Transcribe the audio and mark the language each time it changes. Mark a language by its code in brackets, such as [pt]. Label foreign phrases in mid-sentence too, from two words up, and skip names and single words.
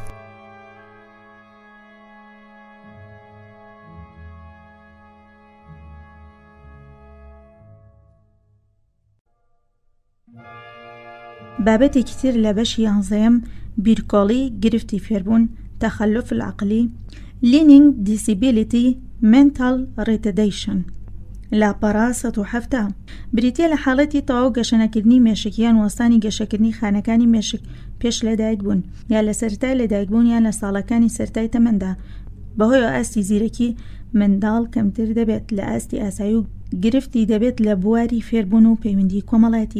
[ckb] بابەتێکی تر لە بەشی 11ەم بیرکۆڵی گرفتی فێربوون، [ar] تەخەلف العقلی، [en] learning disability mental retardation. [ckb] لاپەڕا 107 بریتیە لە حاڵەتی تەواو گەشەنەکردنی مێشکیان وەستانی گەشەکردنی خانەکانی مێشک پێش لەدایک بوون، یا لە سەرەتای لەدایک بوون یان لە ساڵەکانی سەرەتای تەمەندا. بەهۆی ئاستی زیرەکی منداڵ کەمتر دەبێت لە ئاستی ئاسایی و گرفتی دەبێت لە بواری فێربوون و پەیوەندی کۆمەڵایەتی.